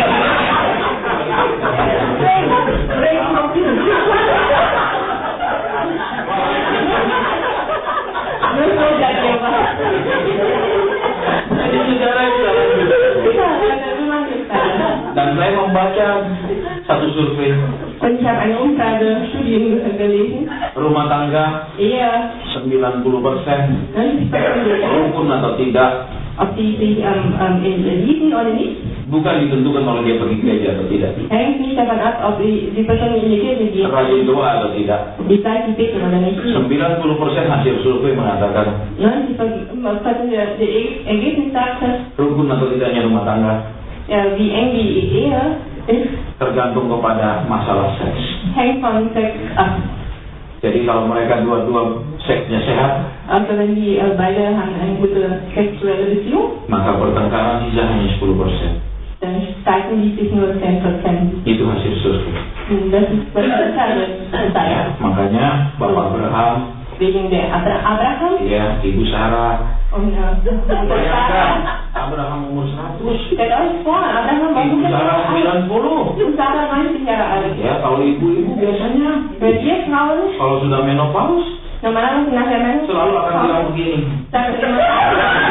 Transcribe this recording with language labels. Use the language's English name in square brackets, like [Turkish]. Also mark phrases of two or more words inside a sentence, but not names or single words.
[Indonesian] Jadi saudara dan saya membaca satu survei [German] Und ich habe eine Umfrage-Studien gelesen. [Indonesian] rumah tangga [German] Eher [Indonesian] 90% [German] 90% [Indonesian] rukun atau tidak [German] ob die sich lieben oder nicht, [Indonesian] bukan ditentukan oleh dia pergi gereja atau tidak, [German] hängt nicht davon ab, ob die Person in die Kirche geht, [Indonesian] rajin doa atau tidak. [German] ob die fleißig beten oder nicht. [Indonesian] 90% hasil survei mengatakan [German] 90% der Ergebnis sagte, [Indonesian] rukun atau tidaknya rumah tangga [German] wie eng die Ehe ist, [Indonesian] tergantung kepada masalah seks. [German] hängt von Sex ab. [Indonesian] Jadi kalau mereka dua-dua seksnya sehat, [German] Also wenn die beide haben eine gute sexuelle Beziehung, [Indonesian] maka pertengkaran bisa hanya 10%. [German] dann streiten die sich nur 10%. [Indonesian] Itu hasil survei. [German] Das ist [Indonesian] Ya, makanya Bapak Abraham, [German] wegen der Abraham [Indonesian] ya, Ibu Sarah, [German] und [Indonesian] bayangkan Abraham umur 100, [German] stellt euch vor, Abraham war [Indonesian] Ibu [German] 100 [Indonesian] Sarah [German] Jahre alt [Indonesian] 90. [German] und Sarah 90 Jahre alt. [Indonesian] Ya, kalau ibu-ibu biasanya [German] Wenn ihr Frauen [Indonesian] kalau sudah menopause [German] normalerweise nach der [Indonesian] selalu akan bilang begini, [German] dann immer